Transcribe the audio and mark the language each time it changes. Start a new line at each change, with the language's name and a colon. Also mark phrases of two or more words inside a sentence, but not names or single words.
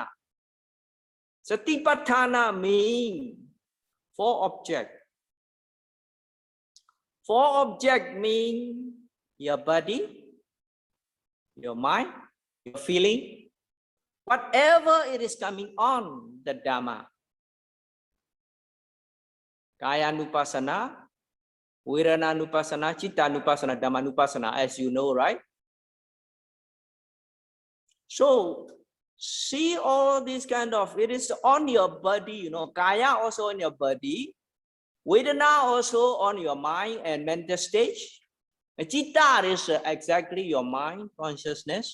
English: Satipatthana means 4 objects. 4 objects mean your body, your mind, your feeling, whatever it is coming on the Dhamma.
Pali: Kaya nupassana, Virana nupassana, Citta nupassana, Dhamma nupassana,
English: as you know, right? So, see all these kind of, it is on your body, you know, Kaya also on your body, Vedana also on your mind and mental stage. Citta is exactly your mind, consciousness.